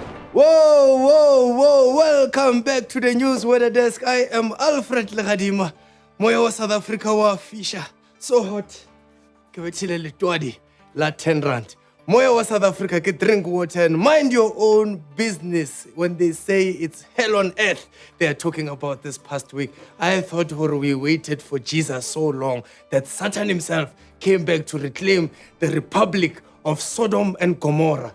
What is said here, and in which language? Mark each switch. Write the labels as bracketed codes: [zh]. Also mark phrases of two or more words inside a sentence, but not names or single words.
[en] Whoa. Welcome back to the News Weather Desk. I am Alfred Legadima. [nso] Moya wa South Africa wa fisha. [en] So hot. [nso] Ke betile letwadi la 10 rand. Moya wa South Africa ke [en] drink water and mind your own business. When they say it's hell on earth, they are talking about this past week. I thought we waited for Jesus so long that Satan himself came back to reclaim the Republic of Sodom and Gomorrah.